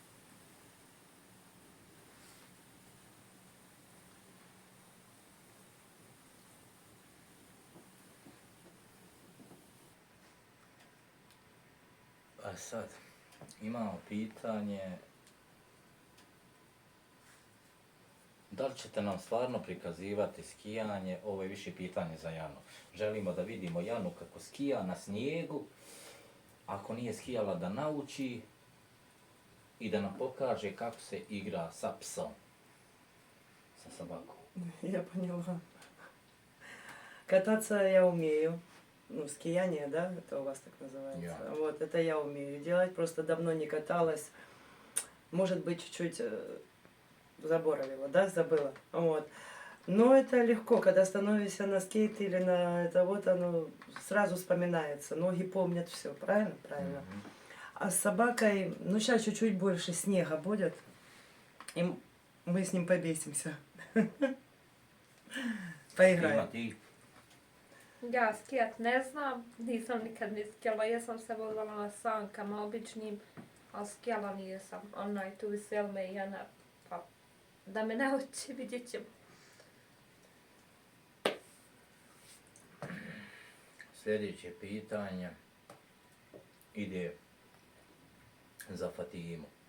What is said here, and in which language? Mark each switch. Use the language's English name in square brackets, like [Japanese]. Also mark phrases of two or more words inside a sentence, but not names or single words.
[Serbian] A sad, imamo pitanje, da li ćete nam stvarno prikazivati skijanje? Ovo je više pitanje za Janu. Želimo da vidimo Janu kako skija na snijegu, ako nije skijala da nauči i da nam pokaže kako se igra sa psom, sa sobakom. [Russian] Я поняла. Кататься я умею. Ну, скияние, да, это у вас так называется. [English] Yeah. [Russian] Вот, это я умею делать, просто давно не каталась. Может быть, чуть-чуть заборовила, да, забыла. Вот. Но это легко, когда становишься на скейт или на это вот, оно сразу вспоминается. Ноги помнят все, правильно? Правильно. А с собакой, ну, сейчас чуть-чуть больше снега будет, и мы с ним побесимся. Поиграем. [Serbian] Ti? Ja skijat ne znam, nisam nikad ni skijala, jesam se vozala na sankama običnim, ali skijala nisam. Tu vesel me i Jana, pa da me nauči, vidjet ćemo. Sljedeće pitanje ide za Fatimu.